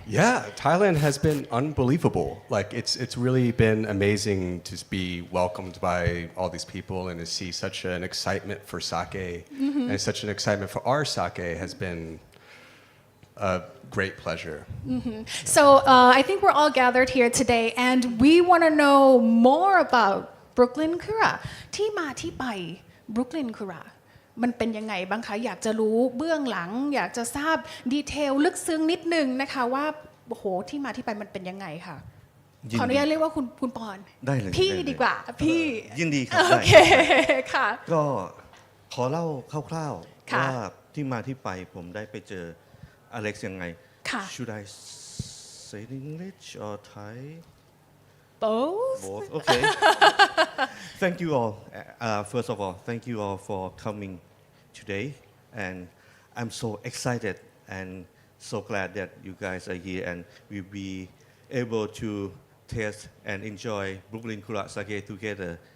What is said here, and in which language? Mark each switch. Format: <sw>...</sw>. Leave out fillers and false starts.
<en>Yeah, Thailand has been unbelievable. Like it's really been amazing to be welcomed by all these people and to see such an excitement for sake and such an excitement for our sake has been a great pleasure. So I think we're all gathered here today and we want to know more about Brooklyn Kura</en> <th>ที่มาที่ไป Brooklyn Kura มันเป็นยังไงบ้างคะอยากจะรู้เบื้องหลังอยากจะทราบดีเทลลึกซึ้งนิดนึงนะคะว่าโอ้โหที่มาที่ไปมันเป็นยังไงค่ะขออนุญาตเรียกว่าคุณปอน ได้เลย พี่ดีกว่าพี่ ยินดีครับ โอเคค่ะ ก็ขอเล่าคร่าวๆว่าที่มาที่ไปผมได้ไปเจออเล็กซ์ยังไง ค่ะ</th> <en>Should I say in English or Thai? both Both. Okay. Thank you all. First of all, thank you all for coming today, and I'm so excited and so glad that you guys are here and we'll be able to taste and enjoy Brooklyn Kura sake together.</en>